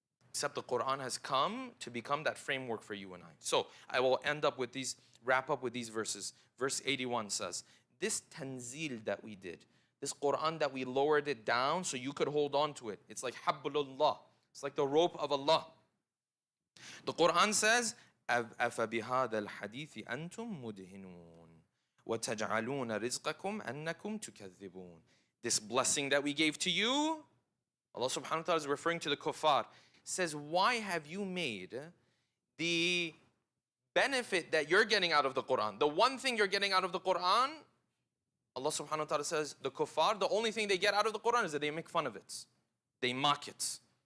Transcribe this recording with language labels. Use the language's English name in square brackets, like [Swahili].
[English] Except the Quran has come to become that framework for you and I. So I will wrap up with these verses. Verse 81 says, this tanzil that we did, this Quran that we lowered it down so you could hold on to it. It's like hablullah. It's like the rope of Allah. The Quran says, [Arabic] أَفَبِهَذَا الْحَدِيثِ أَنْتُمْ مُدْهِنُونَ وَتَجْعَلُونَ رِزْقَكُمْ أَنَّكُمْ تُكَذِّبُونَ. [English] This blessing that we gave to you, Allah subhanahu wa ta'ala is referring to the kuffar, says, why have you made the benefit that you're getting out of the Quran, the one thing you're getting out of the Quran, Allah subhanahu wa ta'ala says, the kuffar, the only thing they get out of the Quran is that they make fun of it. They mock it.